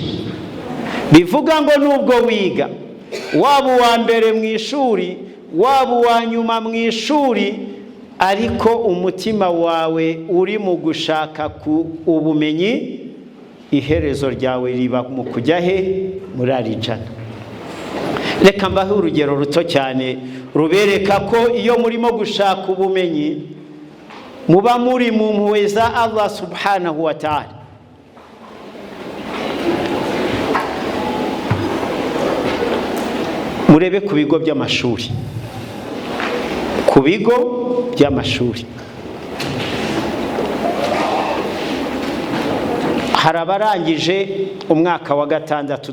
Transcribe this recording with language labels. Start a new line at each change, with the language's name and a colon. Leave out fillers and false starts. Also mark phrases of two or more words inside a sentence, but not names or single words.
Kinyarwanda: bivuga ngo nubwo wiga, waba uwa mbere mu ishuri, waba uwa nyuma mu ishuri, ariko umutima wawe uri mu gushaka ubumenyi, iherezo ryawe riba mu kujya he? muri aljana. reka mbahe urugero ruto cyane rubereka ko iyo murimo gushaka ubumenyi muba muri mu mpuhwe za
Arabic: الله سبحانه و تعالى.
Kinyarwanda: murebe ku bigo by'amashuri, ku bigo by'amashuri hari abarangije umwaka wa 6.